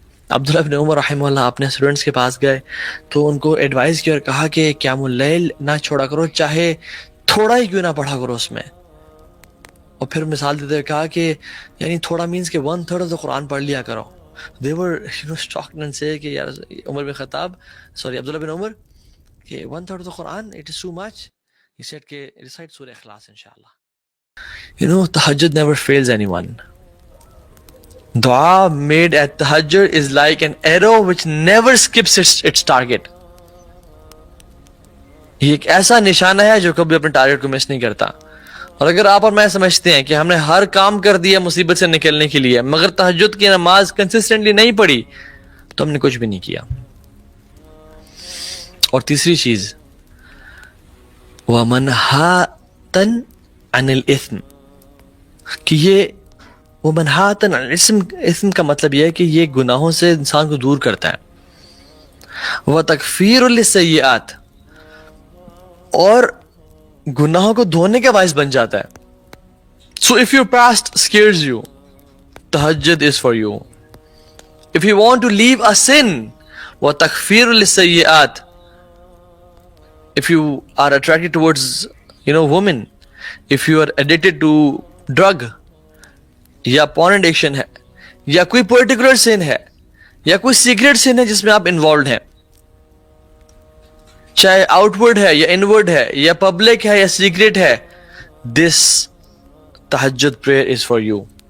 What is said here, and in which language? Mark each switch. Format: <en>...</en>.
<ur>عبداللہ بن عمر رحمہ اللہ اپنے اسٹوڈنٹس کے پاس گئے تو ان کو ایڈوائز کیا اور کہا کہ قیام اللیل نہ چھوڑا کرو، چاہے تھوڑا ہی کیوں نہ پڑھا کرو اس میں. اور پھر مثال دیتے ہوئے کہا کہ یعنی تھوڑا مینس کہ 1/3 آف دا قرآن پڑھ لیا کرو.</ur> <en>They were shocked and say</en> <ur>کہ یار</ur> <en>عمر بن خطاب عبداللہ بن عمر کہ 1/3 of the Quran it is too much. He said کہ recite سورہ اخلاص انشاءاللہ. Tahajjud never fails anyone. Dua made at tahajjud is like an arrow which never skips its target.</en> <ur>یہ ایک ایسا نشانہ ہے جو کبھی اپنے ٹارگٹ کو مس نہیں کرتا. اور اگر آپ اور میں سمجھتے ہیں کہ ہم نے ہر کام کر دیا مصیبت سے نکلنے کے لیے مگر تہجد کی نماز کنسسٹنٹلی نہیں پڑھی تو ہم نے کچھ بھی نہیں کیا. اور تیسری چیز</ur> <ar>وَمَنْهَاتًا عَنِ الْإِثْمِ،</ar> <ur>کہ یہ وَمَنْهَاتًا عَنِ الْإِثْمِ کا مطلب یہ ہے کہ یہ گناہوں سے انسان کو دور کرتا ہے.</ur> <ar>وَتَكْفِيرٌ لِلسَّيِّئَاتِ،</ar> <ur>اور گناہوں کو دھونے کا باعث بن جاتا ہے.</ur> <en>So if your past scares you, tahajjud is for you. If you want to leave a sin,</en> <ar>وَتَكْفِيرٌ لِلسَّيِّئَاتِ،</ar> <en>if you are attracted towards women, if you are addicted to drug یا porn addiction ہے یا کوئی particular sin ہے یا کوئی secret sin ہے جس میں آپ involved ہیں،</en> <ur>چاہے آؤٹ ورڈ ہے یا انورڈ ہے یا پبلک ہے یا سیکریٹ ہے،</ur> <en>This تہجد prayer is for you.</en>